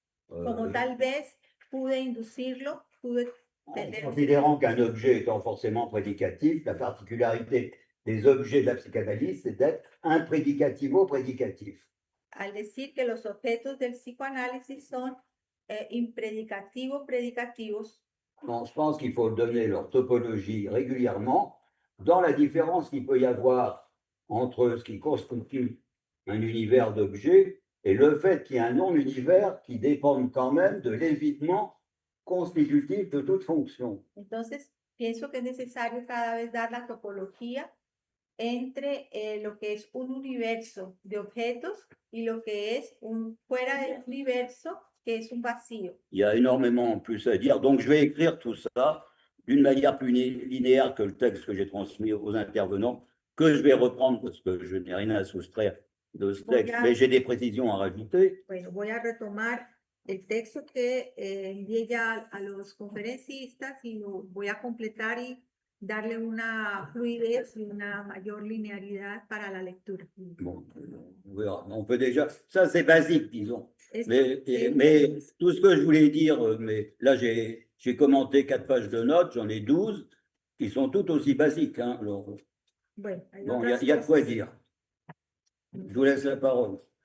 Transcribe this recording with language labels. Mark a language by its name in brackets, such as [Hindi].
[Spanish] como tal vez pude inducirlo, pude en tener, [French] considérant qu'un objet étant forcément prédicatif, la particularité des objets de la psychanalyse, c'est d'être imprédicativo-prédicatif. [Spanish] al decir que los objetos del psicoanálisis son impredicativo predicativos. [French] Donc, je pense qu'il faut donner leur topologie régulièrement dans la différence qu'il peut y avoir entre ce qui constitue un univers d'objets et le fait qu'il y ait un non-univers qui dépend quand même de l'évitement constitutif de toute fonction. [Spanish] Entonces, pienso que es necesario cada vez dar la topología entre lo que es un universo de objetos y lo que es un fuera del universo, que es un vacío. [French] Il y a énormément plus à dire, donc je vais écrire tout ça d'une manière plus linéaire que le texte que j'ai transmis aux intervenants, que je vais reprendre parce que je n'ai rien à soustraire de ce texte, mais j'ai des précisions à rajouter. [Spanish] Bueno, voy a retomar el texto que envié ya a los conferencistas y lo voy a completar y darle una fluidez y una mayor linearidad para la lectura. [French] Bon, on verra. On peut déjà, ça c'est basique, disons. [Spanish] Es- [French] Mais tout ce que je voulais dire, mais là j'ai commenté 4 pages de notes, j'en ai 12, qui sont toutes aussi basiques. Hein, alors, [Spanish] Bueno, hay [French] bon, [Spanish] otras [French] il y a de quoi [Spanish] cosas. [French] dire. Je vous laisse la parole.